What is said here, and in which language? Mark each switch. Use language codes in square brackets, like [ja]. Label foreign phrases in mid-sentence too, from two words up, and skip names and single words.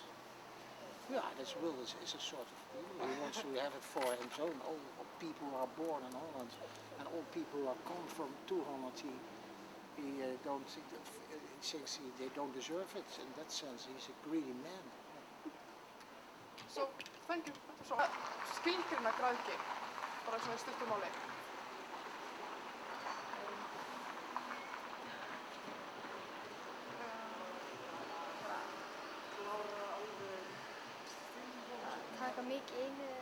[en] Yeah, that's Wilders is a sort of people. He wants to have it for his own. All people who are born in Holland and all people who are come to Holland, he don't think that he thinks they don't deserve it. In that sense, he's a greedy man. So, thank you. So, [is] skilgreina græðgi, bara svona í stuttu máli. Taka mikið inn í